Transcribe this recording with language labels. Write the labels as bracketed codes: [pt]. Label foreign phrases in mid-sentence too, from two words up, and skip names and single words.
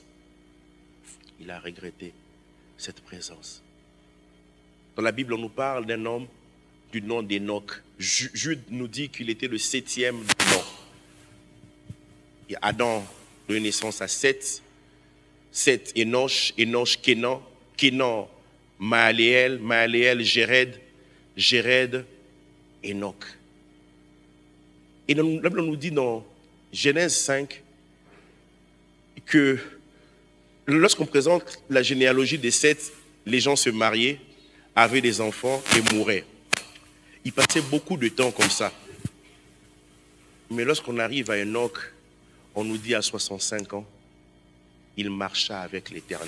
[fr] Il a regretté cette présence. Dans la Bible, on nous parle d'un homme du nom d'Enoch. Jude nous dit qu'il était le 7e nom. Et Adam donne naissance à Seth. Seth, Enoch, Enoch, Kenan, Kenan, Mahaléel, Mahaléel, Jéred, Jéred, Enoch. Et la Bible nous dit dans Genèse 5 que lorsqu'on présente la généalogie des Seth, les gens se mariaient, avaient des enfants et mouraient. Ils passaient beaucoup de temps comme ça. Mais lorsqu'on arrive à Enoch, on nous dit à 65 ans, il marcha avec l'Éternel.